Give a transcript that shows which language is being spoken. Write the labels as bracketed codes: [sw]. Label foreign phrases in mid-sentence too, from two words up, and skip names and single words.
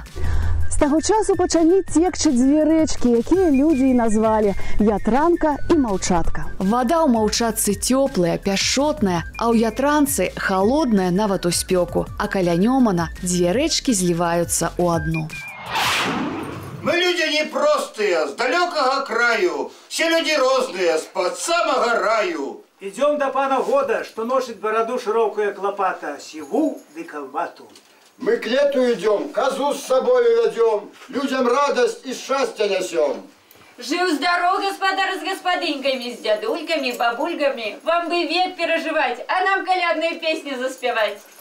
[be] З таго часу пачалі цекчы 2 рэчкі, якія людзі і назвалі Ятранка і Маўчатка. Вада ў Маўчатцы цёплая, пяшчотная, а ў Ятранцы халодная нават у спёку, а каля Нёмана 2 рэчкі зліваюцца ў адну. [ru] Мы люди непростые, с далекого краю, все люди розные, с-под самого раю. Идем до пана года, что носит бороду широкая клопата, сиву да колбату. Мы к лету идем, козу с собой ведем, людям радость и счастье несем. Жив-здоров, господа с господыньками, с дядульками, бабульками. Вам бы век переживать, а нам колядные песни заспевать.